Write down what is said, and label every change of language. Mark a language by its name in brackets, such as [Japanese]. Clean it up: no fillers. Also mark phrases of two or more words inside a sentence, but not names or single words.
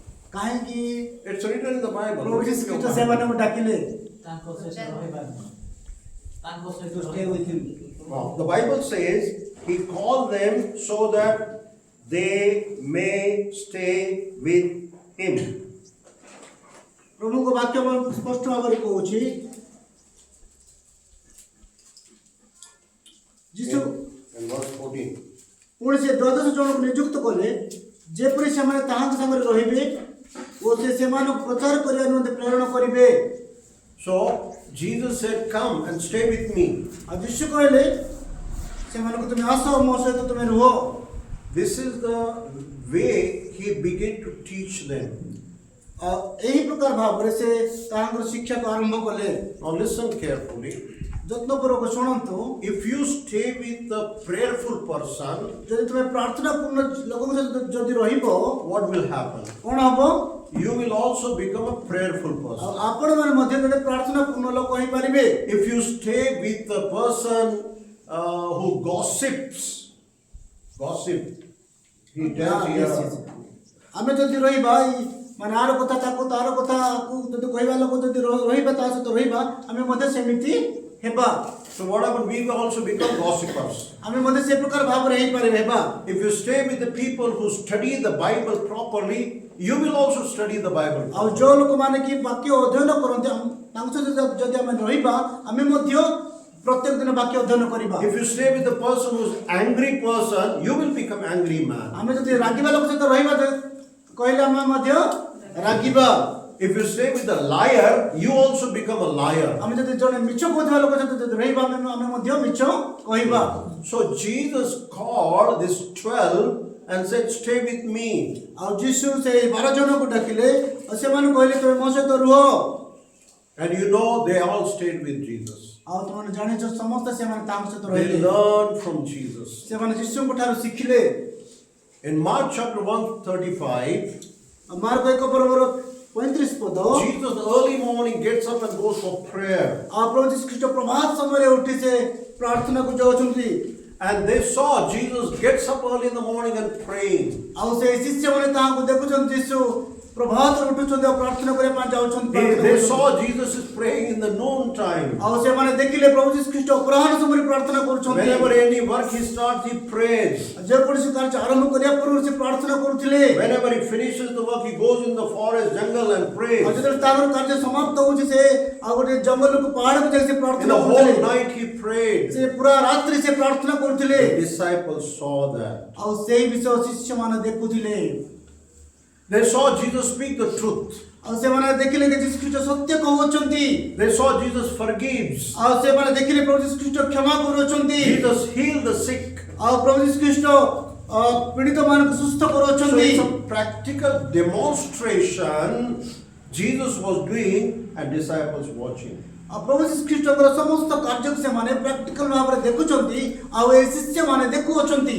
[Odia] କାହିଁକି [English] It's written in the Bible. [Odia] ପ୍ରଭୁ ଯୀଶୁ ଖ୍ରୀଷ୍ଟ ସେମାନଙ୍କୁ ଡାକିଲେ ତାଙ୍କ ସହିତ ରହିବା ତାଙ୍କ ସହିତ [English] stay with him. The Bible says he called them so that they may stay with him. [Odia] ପ୍ରଭୁଙ୍କ ବାକ୍ୟ ସ୍ପଷ୍ଟ ଭାବରେ କହୁଛି ଯୀଶୁ [English] In verse 14. [Odia] ପୁଣି ସେ 12 ଜଣଙ୍କୁ ନିଯୁକ୍ତ କଲେ ଯେପରି ସେମାନେ ତାହାଙ୍କ ସାଙ୍ଗରେ ରହିବେ ଓ ସେ ସେମାନଙ୍କୁ ପ୍ରଚାର କରିବା ନିମନ୍ତେ ପ୍ରେରଣ କରିବେ। [English] So Jesus said, "Come and stay with me." [Odia] ଆଉ ଯୀଶୁ କହିଲେ ସେମାନଙ୍କୁ ତୁମେ ଆସ ମୋ ସହିତ ତୁମେ ରୁହ। [English] This is the way he began to teach them. [Odia] ଏହି ପ୍ରକାର ଭାବରେ ସେ ତାହାଙ୍କର ଶିକ୍ଷାକୁ ଆରମ୍ଭ କଲେ। [English] Now listen carefully. [Odia] ଯତ୍ନପୂର୍ବକ ଶୁଣନ୍ତୁ, [English] If you stay with a prayerful person, [Odia] ଯଦି ତୁମେ ପ୍ରାର୍ଥନା ପୂର୍ଣ୍ଣ ଲୋକଙ୍କ ସହିତ ଯଦି ରହିବ [English] what will happen? [Odia] କଣ ହବ? [English] You will also become a prayerful [Odia] ଆଉ [English] person. [Odia] ଆପଣମାନେ ମଧ୍ୟ ଗୋଟେ ପ୍ରାର୍ଥନା ପୂର୍ଣ୍ଣ ଲୋକ ହେଇପାରିବେ। [English] If you stay with a person who gossips, he tells here. [Odia] ଆମେ ଯଦି ରହିବା ମାନେ ଆର କଥା ତାର କଥାକୁ ଯଦି କହିବା ଲୋକ ଯଦି ରହିବା ତା ସହିତ ରହିବା ଆମେ ମଧ୍ୟ ସେମିତି ହେବା। [English] So what happened? We will also become gossipers. [Odia] ଆମେ ମଧ୍ୟ ସେ ପ୍ରକାର ଭାବରେ ହେଇପାରିବେ ହେବା। [English] If you stay with the people who study the Bible properly, you will also study the Bible. [Odia] ଆଉ ଯୋଉ ଲୋକମାନେ କି ବାକ୍ୟ ଅଧ୍ୟୟନ କରନ୍ତି ତାଙ୍କ ସହିତ ଯଦି ଆମେ ରହିବା ଆମେ ମଧ୍ୟ ପ୍ରତ୍ୟେକ ଦିନ ବାକ୍ୟ ଅଧ୍ୟୟନ କରିବା। [English] If you stay with the person who's angry person, you will become angry man. [Odia] ଆମେ ଯଦି ରାଗିବା ଲୋକ ସହିତ ରହିବା କହିଲେ ଆମେ ମଧ୍ୟ ରାଗିବା। [English] If you stay with a liar, you also become a liar. [Odia] ଆମେ ଯଦି ଜଣେ ମିଛ କହୁଥିବା ଲୋକ ସହିତ ଯଦି ରହିବା ଆମେ ମଧ୍ୟ ମିଛ କହିବା। [English] So Jesus called this 12 and said, "Stay with me." [Odia] ଆଉ ଯୀଶୁ ସେଇ 12 ଜଣଙ୍କୁ ଡାକିଲେ ଆଉ ସେମାନେ କହିଲେ ତୁମେ ମୋ ସହିତ ରୁହ। [English] And you know they all stayed with Jesus. [Odia] ଆଉ ତୁମେ ଜାଣିଛ ସମସ୍ତେ ସେମାନେ ତାଙ୍କ ସହିତ [English] They [Odia] ରହିଲେ। [English] learned from Jesus. [Odia] ସେମାନେ ଯୀଶୁଙ୍କ ଠାରୁ ଶିଖିଲେ। [English] In Mark chapter 135, [Odia] ମାର୍କ 1:35 ପଦ [English] Jesus early morning gets up and goes for prayer. [Odia] ଆଉ ପ୍ରଭୁ ଯୀଶୁ ଖ୍ରୀଷ୍ଟ ପ୍ରଭାତ ସମୟରେ ଉଠି ସେ ପ୍ରାର୍ଥନାକୁ ଯାଉଛନ୍ତି। [English] And they saw Jesus gets up early in the morning and praying. [Odia] ଆଉ ସେ ଶିଷ୍ୟମାନେ ତାହାଙ୍କୁ ଦେଖୁଛନ୍ତି ଯୀଶୁ ପ୍ରଭାତରେ ଉଠୁଛନ୍ତି ଆଉ ପ୍ରାର୍ଥନା କରିବା ପାଇଁ ଯାଉଛନ୍ତି। [English] They saw Jesus is praying in the noon time. [Odia] ଆଉ ସେମାନେ ଦେଖିଲେ ପ୍ରଭୁ ଯୀଶୁ ଖ୍ରୀଷ୍ଟ ଅପରାହ୍ନ ସମୟରେ ପ୍ରାର୍ଥନା କରୁଛନ୍ତି। [English] Whenever any work he starts, he prays. [Odia] ଯେକୌଣସି କାର୍ଯ୍ୟ ଆରମ୍ଭ କରିବା ପୂର୍ବରୁ ସେ ପ୍ରାର୍ଥନା କରୁଥିଲେ। [English] Whenever he finishes the work, he goes in the forest, jungle and prays. [Odia] ଆଉ ଯେତେବେଳେ ତାଙ୍କର କାର୍ଯ୍ୟ ସମାପ୍ତ ହଉଛି ସେ ଆଉ ଗୋଟେ ଜଙ୍ଗଲକୁ ପାହାଡ଼କୁ ଯାଇ ସେ [English] In [Odia] ପ୍ରାର୍ଥନା [English] the [Odia] କରୁଥିଲେ। [English] whole night he prayed. [Odia] ସେ ପୁରା ରାତ୍ରି ସେ ପ୍ରାର୍ଥନା କରୁଥିଲେ। [English] The disciples saw that. [Odia] ଆଉ ସେଇ ବିଷୟ ଶିଷ୍ୟମାନେ ଦେଖୁଥିଲେ। [English] They saw Jesus speak the truth. [Odia] ଆଉ ସେମାନେ ଦେଖିଲେ ଯେ ଯୀଶୁ ଖ୍ରୀଷ୍ଟ ସତ୍ୟ କହୁଛନ୍ତି। [English] They saw Jesus forgives. [Odia] ଆଉ ସେମାନେ ଦେଖିଲେ ପ୍ରଭୁ ଯୀଶୁ ଖ୍ରୀଷ୍ଟ କ୍ଷମା କରୁଛନ୍ତି। [English] Jesus healed the sick. [Odia] ଆଉ ପ୍ରଭୁ ଯୀଶୁ ଖ୍ରୀଷ୍ଟ ପୀଡ଼ିତମାନଙ୍କୁ ସୁସ୍ଥ [English] So [Odia] କରୁଛନ୍ତି। [English] it's a practical demonstration Jesus was doing and disciples watching. [Odia] ଆଉ ପ୍ରଭୁ ଯୀଶୁ ଖ୍ରୀଷ୍ଟଙ୍କର ସମସ୍ତ କାର୍ଯ୍ୟକୁ ସେମାନେ ପ୍ରାକ୍ଟିକାଲ ଭାବରେ ଦେଖୁଛନ୍ତି ଆଉ ଏ ଶିଷ୍ୟମାନେ ଦେଖୁଅଛନ୍ତି।